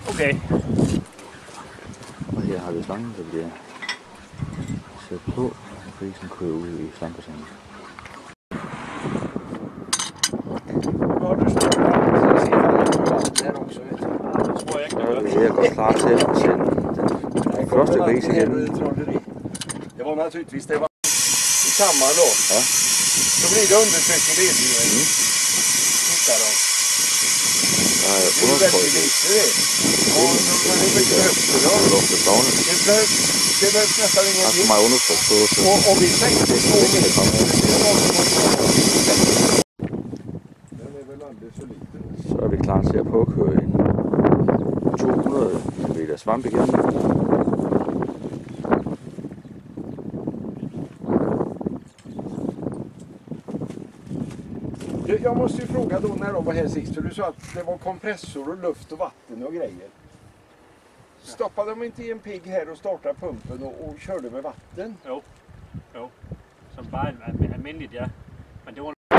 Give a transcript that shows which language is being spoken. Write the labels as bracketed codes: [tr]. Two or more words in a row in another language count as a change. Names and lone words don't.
[da] Okay. Og her har vi slangen, der bliver sat på, og grisen kører ud i slangbassinet. [sv] Ja, du står där. Se vatten här också, vet du. [da] Det tror jeg ikke, Så er vi ved at gå klar til at sende den første gris igen. [sv] Det var naturligtvis det var i kammaren då. Ja. Så blir det undertryck i ledningen. Titta då. [da] Der er [sv] Det är ju bättre [da] undertryk i griser det. [sv] Och så är det mycket högt då. luftbestavene. Det behövs nästan [da] Der er så [sv] ingenting. [da] meget undertryk på, så [sv] Och vi sänkte 2 meter. Den är väl alldeles för liten. [da] så er vi klar til at påkøre en 200 km svamp igen. [sv] Jag måste ju fråga då när de var här sist, för du sa att det var kompressor och luft och vatten och grejer. Stoppade de inte i en pigg här och startade pumpen och körde med vatten? [da] Jo. Som bare almindeligt, ja. Men det var